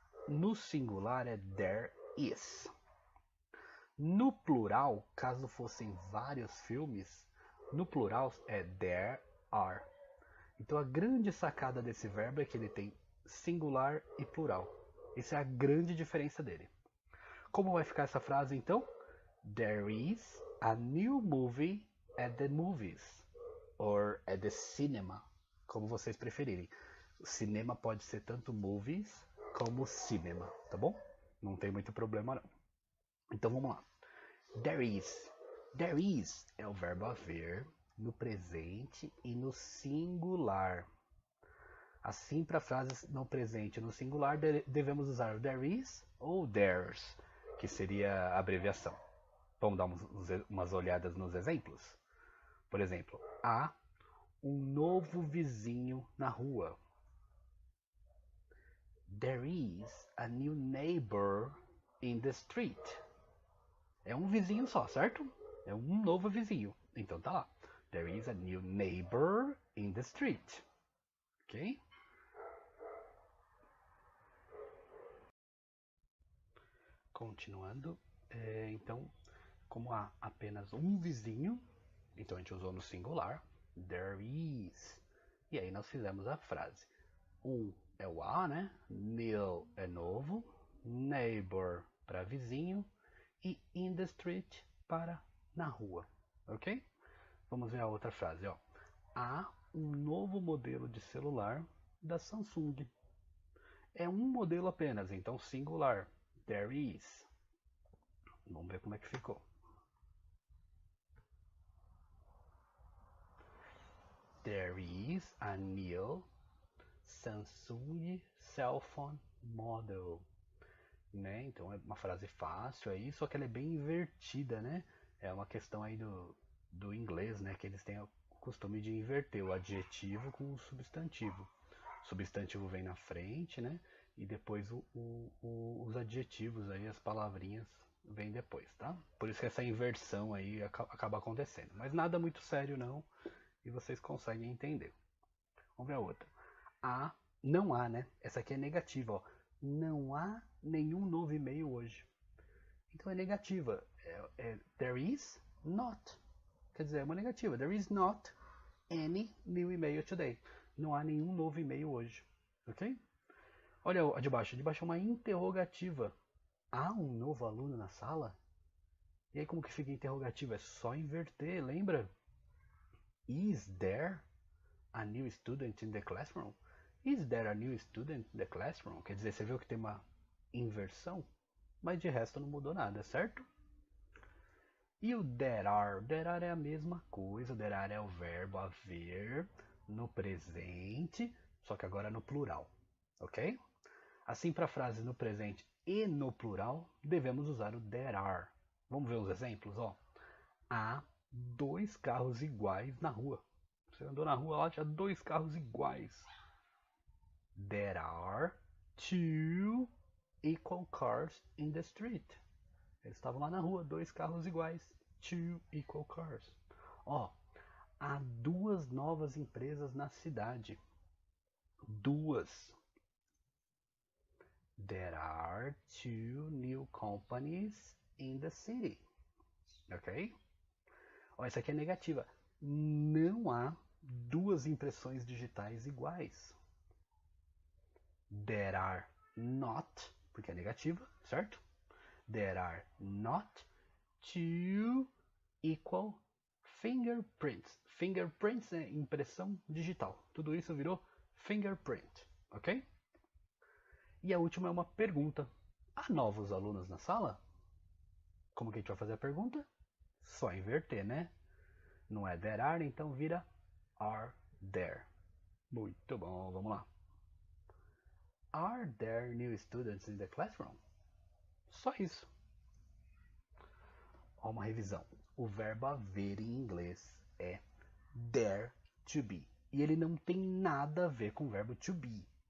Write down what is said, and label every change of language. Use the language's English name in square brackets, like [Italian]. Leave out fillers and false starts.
[Portuguese] No singular é there is. No plural, caso fossem vários filmes, no plural é there are. Então a grande sacada desse verbo é que ele tem singular e plural. Essa é a grande diferença dele. Como vai ficar essa frase então? [English] There is a new movie at the movies. Or at the cinema, [Portuguese] como vocês preferirem. O cinema pode ser tanto movies como cinema, tá bom? Não tem muito problema não. Então vamos lá. There is. There is é o verbo haver no presente e no singular. Assim, para frases no presente e no singular, devemos usar o there is ou there's, que seria a abreviação. Vamos dar umas olhadas nos exemplos? Por exemplo, há um novo vizinho na rua. [English] There is a new neighbor in the street. [Portuguese] É um vizinho só, certo? É um novo vizinho. Então tá lá. [English] There is a new neighbor in the street. Ok? [Portuguese] Continuando, então, como há apenas um vizinho, então a gente usou no singular, there is. E aí nós fizemos a frase. Um é o a, né? New é novo, neighbor para vizinho e in the street para na rua, ok? Vamos ver a outra frase, ó. Há um novo modelo de celular da Samsung. É um modelo apenas, então singular. There is. Vamos ver como é que ficou. [English] There is a new Samsung cell phone model. [Portuguese] Né? Então é uma frase fácil aí, só que ela é bem invertida, né? É uma questão aí do inglês, né? Que eles têm o costume de inverter o adjetivo com o substantivo. O substantivo vem na frente, né? E depois os adjetivos aí, as palavrinhas, vêm depois, tá? Por isso que essa inversão aí acaba acontecendo. Mas nada muito sério não, e vocês conseguem entender. Vamos ver a outra. Não há, né? Essa aqui é negativa, ó. Não há nenhum novo e-mail hoje. Então é negativa. There is not. Quer dizer, é uma negativa. [English] There is not any new email today. [Portuguese] Não há nenhum novo e-mail hoje. Ok? Olha a de baixo. A de baixo é uma interrogativa. Há um novo aluno na sala? E aí como que fica interrogativa? É só inverter, lembra? [English] Is there a new student in the classroom? Is there a new student in the classroom? [Portuguese] Quer dizer, você viu que tem uma inversão? Mas de resto não mudou nada, certo? E o there are? There are é a mesma coisa. There are é o verbo haver no presente, só que agora no plural. Ok? Assim, para frases no presente e no plural, devemos usar o there are. Vamos ver os exemplos? Ó. Há 2 carros iguais na rua. Você andou na rua lá, tinha 2 carros iguais. [English] There are 2 equal cars in the street. [Portuguese] Eles estavam lá na rua, 2 carros iguais. 2 equal cars. Ó, há 2 novas empresas na cidade. 2. [English] There are 2 new companies in the city. [Portuguese] Ok? Ó, essa aqui é negativa. Não há 2 impressões digitais iguais. There are not, porque é negativa, certo? [English] There are not 2 equal fingerprints. [Portuguese] Fingerprints é impressão digital. Tudo isso virou fingerprint, ok? E a última é uma pergunta. Há novos alunos na sala? Como que a gente vai fazer a pergunta? Só inverter, né? Não é there are, então vira are there. Muito bom, vamos lá. [English] Are there new students in the classroom? [Portuguese] Só isso. Ó, uma revisão. O verbo haver em inglês é there to be. E ele não tem nada a ver com o verbo to be.